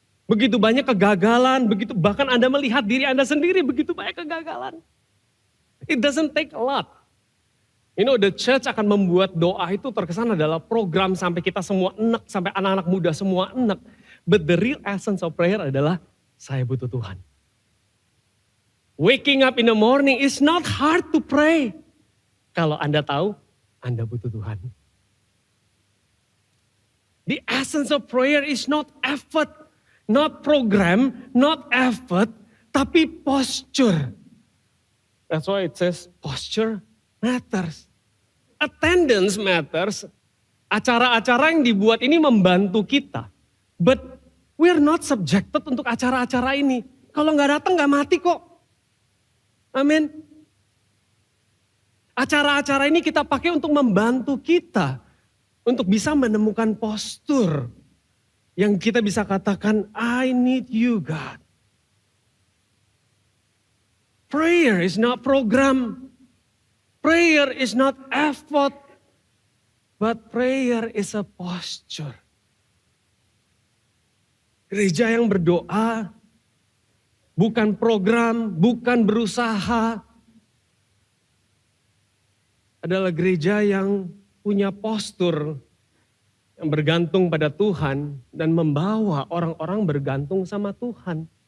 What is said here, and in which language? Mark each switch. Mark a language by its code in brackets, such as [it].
[id] Begitu banyak kegagalan, bahkan Anda melihat diri Anda sendiri, begitu banyak kegagalan. [en] It doesn't take a lot. You know, the church [id] akan membuat doa itu terkesan adalah program sampai kita semua enek, sampai anak-anak muda semua enek. [en] But the real essence of prayer [id] adalah saya butuh Tuhan. [en] Waking up in the morning is not hard to pray. [id] Kalau Anda tahu, Anda butuh Tuhan. [en] The essence of prayer is not effort, not program, not effort, [id] tapi [en] posture. That's why it says posture matters. Attendance matters. [id] Acara-acara yang dibuat ini membantu kita. [en] But we're not subjected [id] untuk acara-acara ini. Kalau nggak datang nggak mati kok. Amin. Acara-acara ini kita pakai untuk membantu kita. Untuk bisa menemukan postur. Yang kita bisa katakan, [en] I need you God. Prayer is not program. Prayer is not effort, but prayer is a posture. [id] Gereja yang berdoa bukan program, bukan berusaha. Adalah gereja yang punya postur yang bergantung pada Tuhan dan membawa orang-orang bergantung sama Tuhan.